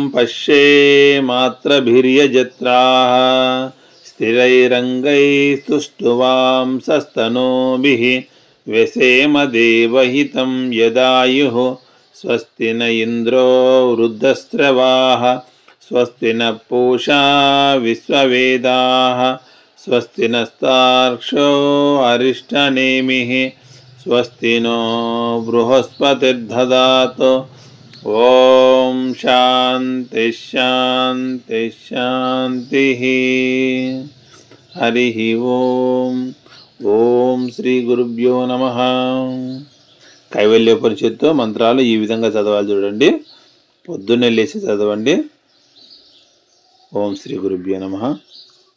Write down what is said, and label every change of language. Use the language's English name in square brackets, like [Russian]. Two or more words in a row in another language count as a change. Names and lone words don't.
[Sanskrit] पश्येमात्रभिर्यजत्राः स्थिरैरङ्गैस्तुष्टुवांसस्तनूभिः व्यसेम देवहितं यदायुः स्वस्ति न इन्द्रो वृद्धस्रवाः स्वस्ति न पूषा विश्ववेदाः स्वस्ति नस्तार्क्ष्यो अरिष्टनेमिः स्वस्ति नो बृहस्पतिर्दधातु। ओम शांति शांति शांति। हरि ओम। ఓం శ్రీ గురుభ్యో నమః। [Telugu] కైవల్యోపనిషత్తు మంత్రాలు ఈ విధంగా చదవాలి చూడండి, పొద్దున్నే లేచి చదవండి। [Sanskrit] ఓం శ్రీ గురుభ్యో నమః।